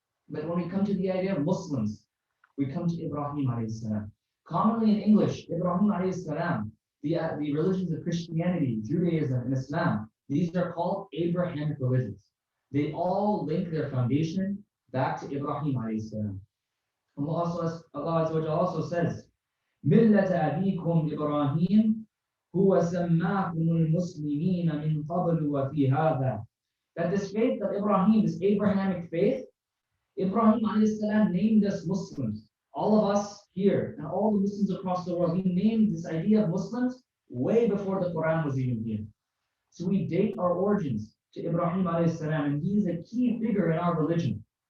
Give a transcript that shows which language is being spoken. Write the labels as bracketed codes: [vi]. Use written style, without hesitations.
[en] But when we come to the idea of Muslims, we come to Ibrahim alayhi salam. Commonly in English, Ibrahim alayhi salam, the religions of Christianity, Judaism, and Islam, these are called Abrahamic religions. They all link their foundation back to Ibrahim alayhi salam. Allah also says, [ar] مِلَّةَ أَبِيكُمْ إِبْرَاهِيمَ هُوَ سَمَّاكُمُ الْمُسْلِمِينَ مِنْ قَبْلُ وَفِي هَذَا. [en] That this faith of Ibrahim, this Abrahamic faith, Ibrahim alayhi salam named us Muslims. All of us here and all the Muslims across the world, he named this idea of Muslims way before the Quran was even here. So we date our origins to Ibrahim alayhi salam, and he is a key figure in our religion.